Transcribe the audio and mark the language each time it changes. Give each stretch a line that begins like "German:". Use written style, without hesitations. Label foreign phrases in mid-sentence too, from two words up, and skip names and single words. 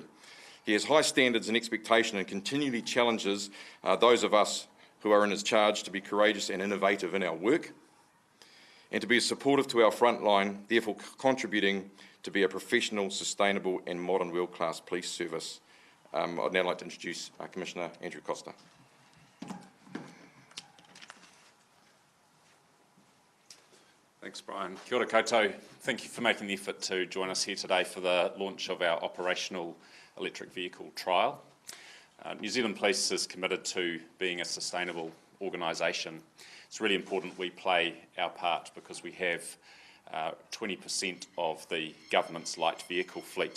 English: He has high standards and expectation and continually challenges those of us who are in his charge to be courageous and innovative in our work, and to be supportive to our front line, therefore contributing to be a professional, sustainable and modern world-class police service. I'd now like to introduce Commissioner Andrew Costa. Thanks, Brian.
Māori: Kia ora koutou.
English: Thank you for making the effort to join us here today for the launch of our operational electric vehicle trial. New Zealand Police is committed to being a sustainable organisation. It's really important we play our part because we have 20% of the government's light vehicle fleet.